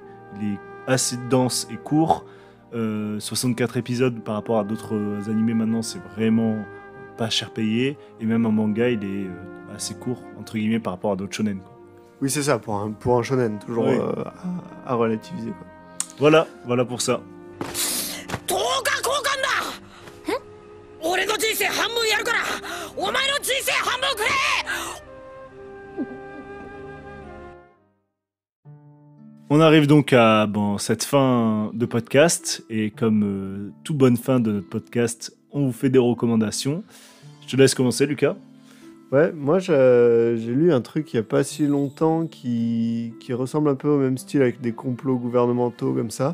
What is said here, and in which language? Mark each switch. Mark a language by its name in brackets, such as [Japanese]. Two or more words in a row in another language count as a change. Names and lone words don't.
[French] Il est assez dense et court. 64 épisodes par rapport à d'autres animés maintenant, c'est vraiment pas cher payé. Et même en manga, il est assez court, entre guillemets, par rapport à d'autres shonen, quoi. Oui, c'est ça, pour un shonen, toujours Oui. à relativiser, quoi. Voilà pour ça. [Japanese] 10 日交換だ俺の人生半分やるからお前の人生半分くれ [French] On arrive donc à cette fin de podcast, et comme toute bonne fin de notre podcast, on vous fait des recommandations. Je te laisse commencer, Lucas. Ouais, moi j'ai lu un truc il n'y a pas si longtemps qui ressemble un peu au même style, avec des complots gouvernementaux comme ça.